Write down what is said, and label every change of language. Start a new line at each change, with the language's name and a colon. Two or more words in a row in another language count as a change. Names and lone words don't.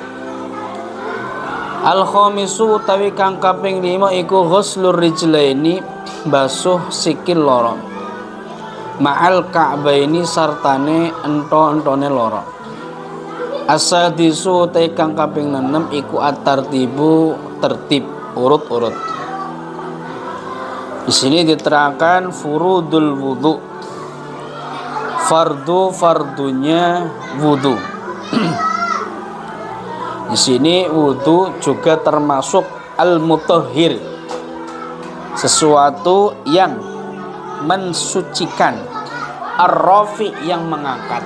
Javanese: Al-khamisu utawi kang kaping 5 iku
Arabic: غسل الرجلين
Javanese: basuh sikil loro.
Arabic: مع الكعبين
Javanese: sartane ento-entone loro. As-sadisu utawi kang kaping 6 iku at-tartibu tertib urut-urut.
Indonesian: Di sini diterangkan
Arabic: فروض الوضوء,
Indonesian: fardunya wudu. Di sini wudu juga termasuk al-mutahhir, sesuatu yang mensucikan, ar-rafi yang mengangkat.